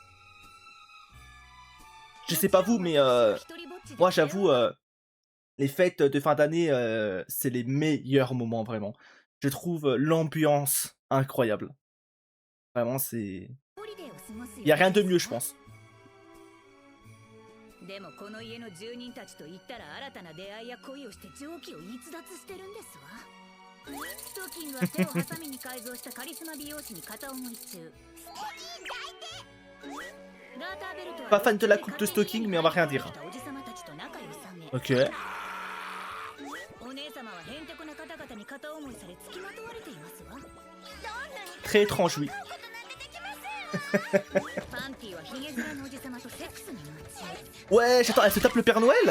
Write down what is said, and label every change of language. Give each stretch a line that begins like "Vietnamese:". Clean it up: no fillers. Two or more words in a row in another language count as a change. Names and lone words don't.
French: Je sais pas vous, mais moi, j'avoue, les fêtes de fin d'année, c'est les meilleurs moments, vraiment. Je trouve l'ambiance incroyable. Vraiment, c'est... Il y a rien de mieux, je pense.
Japanese: でもこの家の住人たちと言ったら新たな出会いや恋をして蒸気を逸脱してるんですわ。ストッキングは手をハサミに改造したカリスマ美容師に片思い中。
French: Pas fan de la coupe de Stalking, mais on va rien dire. Ok. Très étrange, oui. Ouais, j'attends, elle se tape le Père Noël?